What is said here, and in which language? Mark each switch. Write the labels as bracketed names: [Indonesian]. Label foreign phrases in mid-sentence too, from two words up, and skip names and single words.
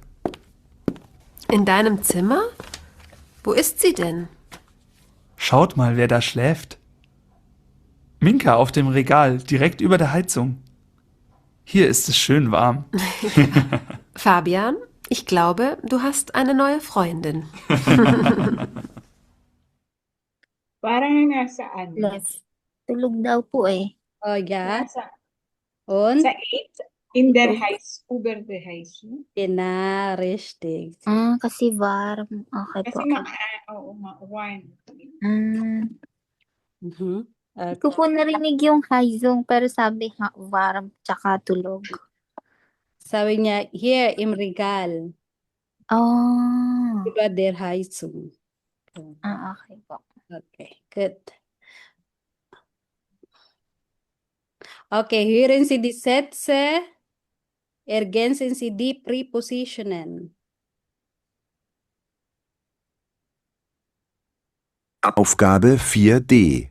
[German] In deinem Zimmer? Wo ist sie denn? Schaut mal, wer da schläft. Minka auf dem Regal, direkt über der Heizung. Hier ist es schön warm. Fabian, ich glaube, du hast eine neue Freundin. [Filipino] Parang nasaan? Left. Tulog daw po eh. [German] Oh ja. [Filipino] Nasa, [German] Und? [Filipino] sa 8? [German] In der Heiß, über der Heiß. Genau, richtig. [Filipino] Kasi warm. Okay po. Kasi warm. Mhm. Hindi ko po narinig yung Haizong pero sabi warm tsaka tulog. Sabi niya, [German] here im Regal, Oh. über der Heizung. [Filipino] Okay po. [English] Okay, good. [German] Okay, hören Sie die Sätze, ergänzen Sie die Präpositionen. Aufgabe 4d.